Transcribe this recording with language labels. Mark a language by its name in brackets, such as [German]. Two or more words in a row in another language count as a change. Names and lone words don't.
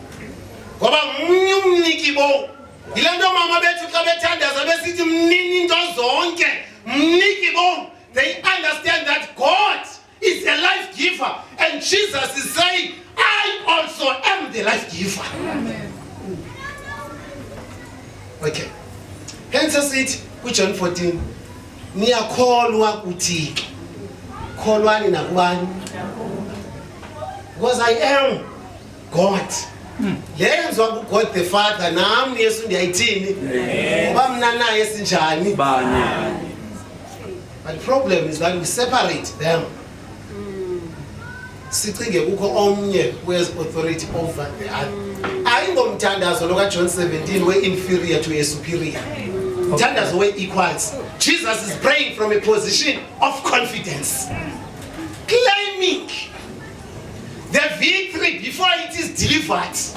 [English] They understand that God is a life giver, and Jesus is saying, I also am the life giver. Okay. Hence it, John 14. [Xhosa] Niyakholwa kuThixo. Kholwani nakubani? [English] Because I am God. [Xhosa] Lenzwa [English] God the Father [Xhosa] nami Yesu ndiyayithini? Ngoba mina naye sinjani? [English] But the problem is that we separate them. [Xhosa] Sicinge kukho omnye [English] who has authority over the other. [Xhosa] Ayingomthandazo lo John 17 we [English] inferior to a superior. [Xhosa] Mthandazo we equals. [English] Jesus is praying from a position of confidence, claiming the victory before it is delivered.